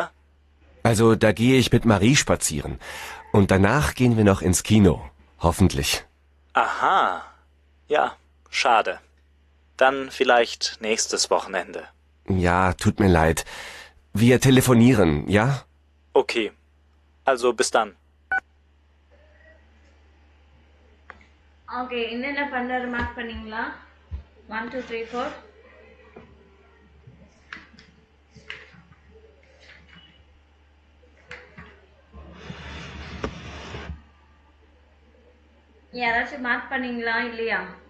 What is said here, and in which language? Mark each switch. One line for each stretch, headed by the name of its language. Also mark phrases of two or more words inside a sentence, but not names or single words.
German: Also, da gehe ich mit Marie spazieren. Und danach gehen wir noch ins Kino. Hoffentlich. Aha, ja, schade. Dann vielleicht nächstes Wochenende. Ja, tut mir leid. Wir telefonieren, ja? Okay, also bis dann.
Tamil: ஓகே, என்னென்ன பண்ணுறாரு மார்க் பண்ணீங்களா? 1 2 3 4. யாராச்சும் மார்க் பண்ணீங்களா இல்லையா?